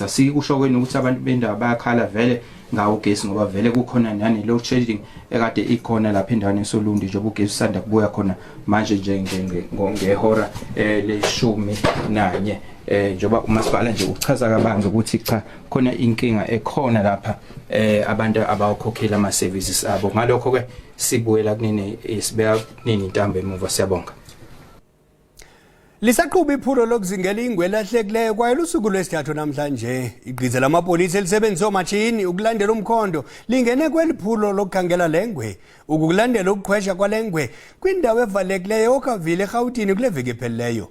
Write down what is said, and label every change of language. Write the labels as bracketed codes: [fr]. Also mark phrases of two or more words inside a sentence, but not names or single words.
[zu] Asikusho ukuthi abantu bendawo bayakhala vele ngawo ugesi ngoba vele kukhona nani [en] load shedding [zu] ekade ikhona lapha endaweni yasoLundi nje ugesi usanda kubuya khona manje nje ngehora le-11 njengoba umasipala nje uchaza kabanzi ukuthi cha khona inkinga ekhona lapha abantu abawukhokhela ama services abo. Ngalokho ke sibuyela kunini sibeka kunini intambo emuva. Siyabonga. [xh] Lisaqhuba iphulo lokuzingela ingwe lahlekileyo kwaye lusuku lwesithathu namhlanje. Igqize lamapolisa elisebenzisa omashini ukulandela umkhondo lingene kweliphulo lokukhangela lengwe. Ukulandela ukuqhwesha kwalengwe kwindawo evalekileyo okavile eGauteng kule veki ephelileyo.